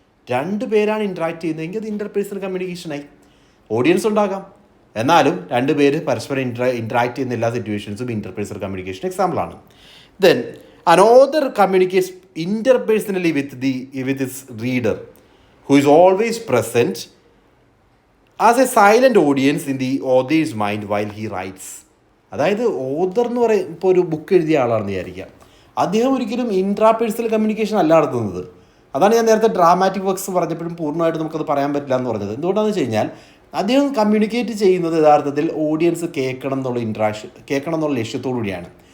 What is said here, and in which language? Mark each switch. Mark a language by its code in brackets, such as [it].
[ml] രണ്ട് പേരാണ് ഇൻട്രാക്ട് ചെയ്യുന്നതെങ്കിൽ അത് ഇൻ്റർ പേഴ്സണൽ കമ്മ്യൂണിക്കേഷനായി. ഓഡിയൻസ് ഉണ്ടാകാം, എന്നാലും രണ്ട് പേര് പരസ്പരം ഇൻട്രാക്ട് ചെയ്യുന്ന എല്ലാ സിറ്റുവേഷൻസും ഇൻ്റർ പേഴ്സണൽ കമ്മ്യൂണിക്കേഷൻ എക്സാമ്പിളാണ്. [en] Then another communicates interpersonally with his reader, who is always present as a silent audience in the author's mind while he writes. [ml] അതായത് ഓതർ എന്ന് പറയും, ഇപ്പോൾ ഒരു ബുക്ക് എഴുതിയ ആളാണെന്ന് വിചാരിക്കാം, അദ്ദേഹം ഒരിക്കലും ഇൻട്രാ പേഴ്സണൽ കമ്മ്യൂണിക്കേഷൻ അല്ല നടത്തുന്നത്. അതാണ് ഞാൻ നേരത്തെ ഡ്രാമാറ്റിക് വർക്ക്സ് പറഞ്ഞപ്പോഴും പൂർണ്ണമായിട്ട് നമുക്കത് പറയാൻ പറ്റില്ല എന്ന് പറഞ്ഞത്. എന്തുകൊണ്ടാണെന്ന് വെച്ച് കഴിഞ്ഞാൽ അദ്ദേഹം കമ്മ്യൂണിക്കേറ്റ് ചെയ്യുന്നത് യഥാർത്ഥത്തിൽ ഓഡിയൻസ് കേൾക്കണം എന്നുള്ള ലക്ഷ്യത്തോടു കൂടിയാണ്.